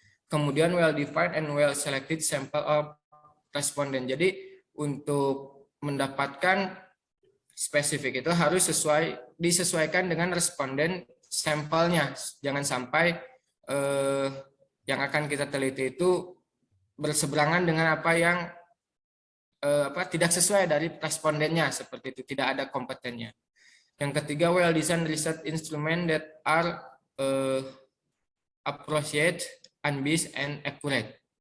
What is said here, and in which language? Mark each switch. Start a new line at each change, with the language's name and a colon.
Indonesian: Kemudian
English: well defined and well selected sample of respondent.
Indonesian: Jadi untuk mendapatkan spesifik itu harus disesuaikan dengan responden sampelnya. Jangan sampai yang akan kita teliti itu berseberangan dengan apa yang tidak sesuai dari respondennya, seperti itu, tidak ada kompetennya. Yang ketiga,
English: well designed research instrument that are appropriate, unbiased, and accurate.